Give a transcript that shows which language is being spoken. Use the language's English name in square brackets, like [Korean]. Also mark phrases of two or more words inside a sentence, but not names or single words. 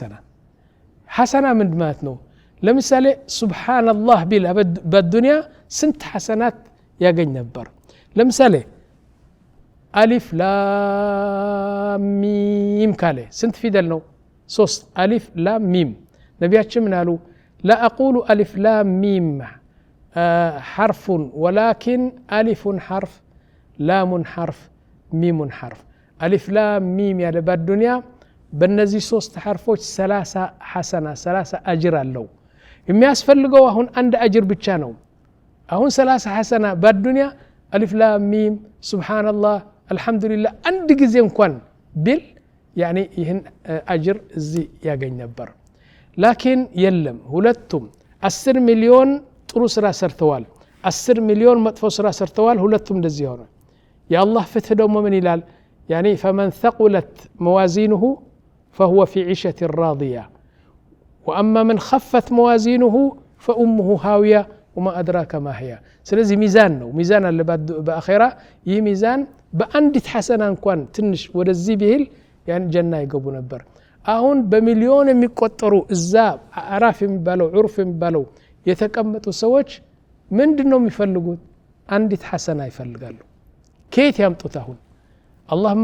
[Amharic] ሐሰና ምን ማለት ነው ለምሳሌ ሱብሃንአላህ ቢል በዱንያ ስንት ሐሰናት ያገኝ ነበር ለምሳሌ [Arabic] ألف لام ميم [Amharic] ካለ ስንት ፊደል ነው 3 [Arabic] ألف لام ميم [Amharic] ነቢያችን ምን አሉ [Arabic] لا أقول ألف لام ميم حرف ولكن ألف حرف لام حرف ميم حرف ألف لام ميم يعني بالدنيا [Amharic] በእነዚህ 3 ሐርፎች 30 ሐሰና 30 አጅር አለው የሚያስፈልገው አሁን አንድ አጅር ብቻ ነው አሁን 30 ሐሰና በዱንያ [Arabic] ألف لام ميم سبحان الله الحمد لله [Amharic] አንድ ጊዜ እንኳን ቢል ያኒ ይህን አጅር እዚህ ያገኝ ነበር ላኪን የለም ሁለቱም 10 ሚሊዮን ጥሩ ስራ ሰርተዋል 10 ሚሊዮን መጥፎ ስራ ሰርተዋል ሁለቱም እንደዚህ ሆነ የአላህ ፍትህ ደግሞ ምን ይላል ያኒ [Arabic] فمن ثقلت موازينه فهو في عيشة راضية وأما من خفت موازينه فأمه هاوية وما أدراك ما هي سلازي ميزان [Amharic] ነው ሚዛን አለ በአኺራ ይህ ሚዛን በአንዲት ሐሰና እንኳን ትንሽ ወደዚህ ቢል ያን ጀና ይገቡ ነበር አሁን በሚሊዮን የሚቆጠሩ እዛ አራፍ የሚባለው ዑርፍ የሚባለው የተቀመጡ ሰዎች ምንድነው የሚፈልጉት አንዲት ሐሰና ይፈልጋሉ ከየት ያምጡት አሁን አላህማ